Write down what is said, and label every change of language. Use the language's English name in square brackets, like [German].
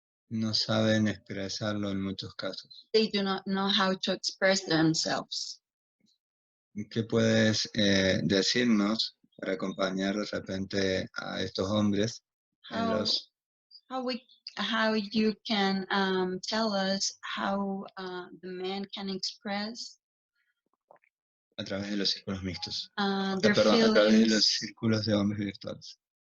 [Spanish] No saben expresarlo en muchos casos. [English] They do not know how to express themselves. [Spanish] ¿Qué puedes decirnos para acompañar de repente a estos hombres en los... [English] How you can tell us how the man can express [Spanish] a través de los círculos mixtos. [English] Their feelings, [Spanish] a través de los círculos de hombres virtuales.